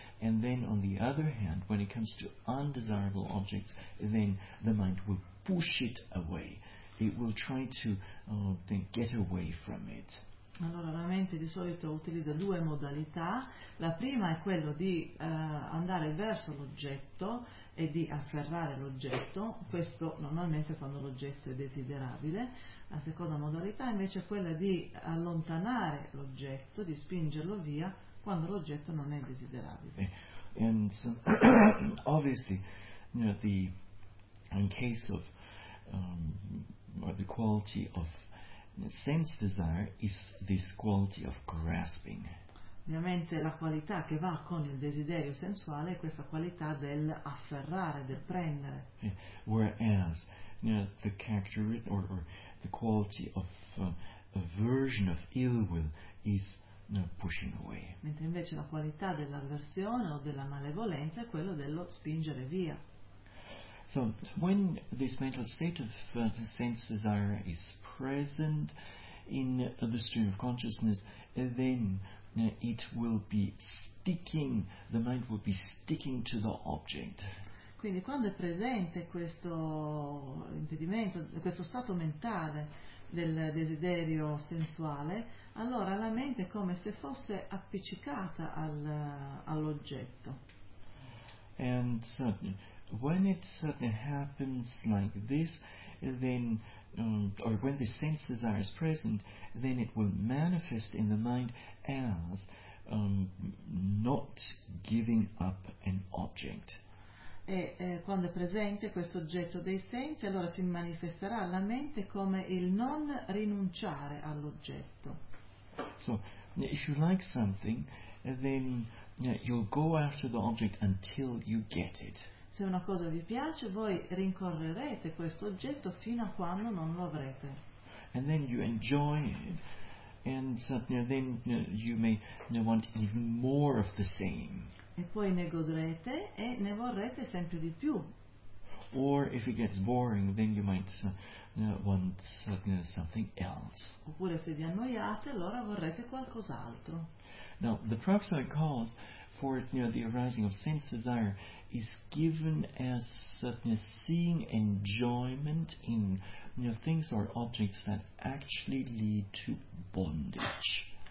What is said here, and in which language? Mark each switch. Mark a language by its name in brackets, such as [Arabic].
[English] And then on the other hand, when it comes to undesirable objects, then the mind will push it away. It will try to then get away from it. [Italian] Allora, la mente di solito utilizza due modalità. La prima è quello di andare verso l'oggetto e di afferrare l'oggetto, questo normalmente quando l'oggetto è desiderabile. La seconda modalità invece è quella di allontanare l'oggetto, di spingerlo via quando l'oggetto non è desiderabile. [English] And so, obviously, in case of the quality of sense desire is this quality of grasping. [Italian] Ovviamente la qualità che va con il desiderio sensuale è questa qualità del afferrare, del prendere. [English] Whereas the character or the quality of aversion, of ill will, is pushing away. [Italian] Mentre invece la qualità dell'avversione o della malevolenza è quello dello spingere via. [English] So when this mental state of sense desire is present in the stream of consciousness, then it will be sticking, the mind will be sticking to the object. [Italian] Quindi quando è presente questo impedimento, questo stato mentale del desiderio sensuale, allora la mente è come se fosse appiccicata all'oggetto. [English] And when it happens like this, then or when the sense desire is present, then it will manifest in the mind as not giving up an object. [Italian] E quando è presente questo oggetto dei sensi, allora si manifesterà alla mente come il non rinunciare all'oggetto. [English] So if you like something, then you'll go after the object until you get it. [Italian] Se una cosa vi piace, voi rincorrerete questo oggetto fino a quando non lo avrete. [English] And then you enjoy it, and then you may want even more of the same. [Italian] E poi ne godrete e ne vorrete sempre di più. [English] or if it gets boring, then you might want something else. [Italian] Oppure se vi annoiate, allora vorrete qualcos'altro. [English] Now, the proximate cause for the arising of sense desire is given as seeing enjoyment in things or objects that actually lead to bondage.